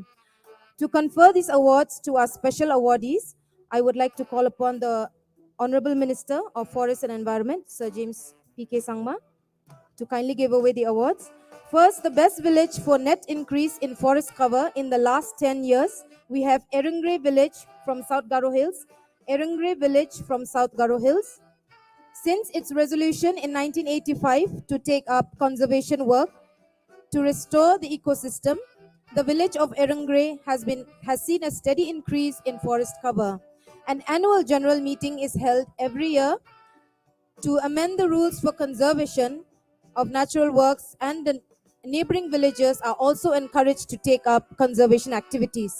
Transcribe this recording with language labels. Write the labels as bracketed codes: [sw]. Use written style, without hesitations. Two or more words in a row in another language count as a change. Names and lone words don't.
[en] To confer these awards to our special awardees, I would like to call upon the Honorable Minister of Forest and Environment, Sir James P.K. Sangma, to kindly give away the awards. First, the best village for net increase in forest cover in the last 10 years. We have Erungre Village from South Garo Hills. Erungre Village from South Garo Hills. Since its resolution in 1985 to take up conservation work to restore the ecosystem, the village of Erungre has seen a steady increase in forest cover. An annual general meeting is held every year to amend the rules for conservation of natural works, and the neighboring villages are also encouraged to take up conservation activities.